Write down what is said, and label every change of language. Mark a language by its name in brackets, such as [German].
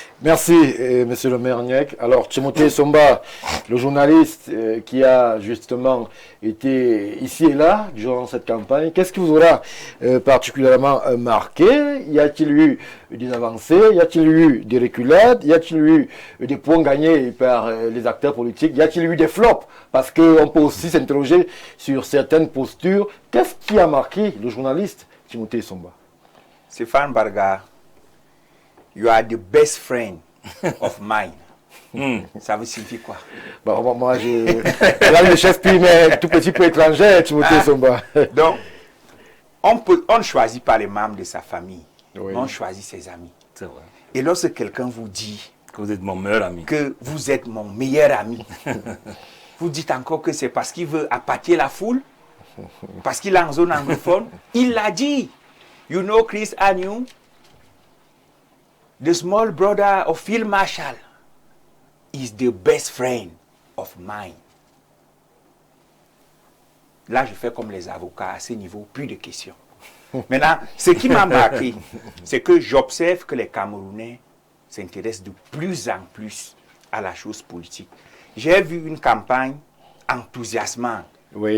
[French] Merci, monsieur le maire Niek. Alors, Timothée Somba, le journaliste qui a justement été ici et là durant cette campagne, qu'est-ce qui vous aura particulièrement marqué? Y a-t-il eu des avancées? Y a-t-il eu des reculades? Y a-t-il eu des points gagnés par les acteurs politiques? Y a-t-il eu des flops? Parce qu'on peut aussi s'interroger sur certaines postures. Qu'est-ce qui a marqué le journaliste Timothée Somba? [English] Stéphane Barga, you are the best friend of mine. [French] Ça veut signifier quoi? Bon, moi, là, je chef puis, mais tout petit peu étranger, Timothée Somba. Donc, on ne choisit pas les membres de sa famille, oui. On choisit ses amis. C'est vrai. Et lorsque quelqu'un vous dit que vous êtes mon meilleur ami, que vous êtes mon meilleur ami, vous dites encore que c'est parce qu'il veut appâter la foule, parce qu'il est en zone anglophone. Il l'a dit. [English] You know Chris Agnew, the small brother of Phil Marshall, is the best friend of mine. [French] Là, je fais comme les avocats à ce niveau, plus de questions. Maintenant, ce qui m'a marqué, c'est que j'observe que les Camerounais s'intéressent de plus en plus à la chose politique. J'ai vu une campagne enthousiasmante, oui.